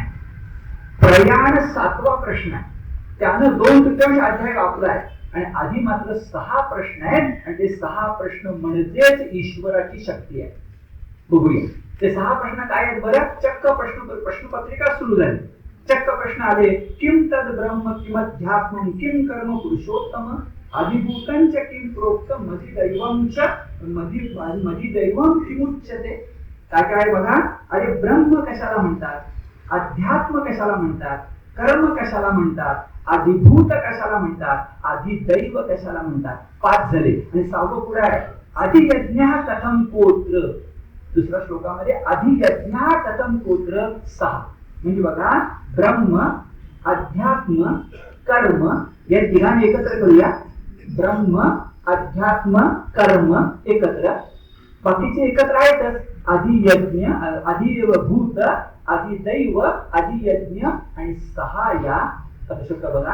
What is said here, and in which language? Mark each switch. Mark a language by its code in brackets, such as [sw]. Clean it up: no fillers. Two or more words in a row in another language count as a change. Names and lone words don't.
[mr] प्रयाण 7वा प्रश्न आहे. त्यानं 2/3 अध्याय वापरलाय आणि आधी मात्र 6 प्रश्न आहेत आणि ते 6 प्रश्न म्हणजेच ईश्वराची शक्ती आहे. बघूया ते 6 प्रश्न काय आहेत बरं. चक्क प्रश्नपत्रिका सुरू झाली. चक्क प्रश्न आले. [sa] किम तद ब्रह्म किमध्यात्मं किम कर्म पुरुषोत्तम अधिभूतं च किम प्रोक्त मधी दैवम किमुच्यते. [mr] काय काय बघा. अरे ब्रह्म कशाला म्हणतात, अध्यात्म कशाला म्हणतात, कर्म कशाला म्हणतात, अधिभूत कशाला म्हणतात, अधिदैव कशाला म्हणतात. 5 झाले आणि 6वं पुढे आहे [sa] अधियज्ञ कथम कोत्र. [mr] दुसऱ्या श्लोकामध्ये [sa] अधियज्ञ कथम कोत्र [mr] 6. म्हणजे बघा ब्रह्म अध्यात्म कर्म या तिघांनी एकत्र करूया. ब्रह्म अध्यात्म कर्म एकत्र. बाकीचे एकत्र आहेतच. अधियज्ञ अधिभूत अधिदैव अधियज्ञ आणि 6 या शब्द बघा.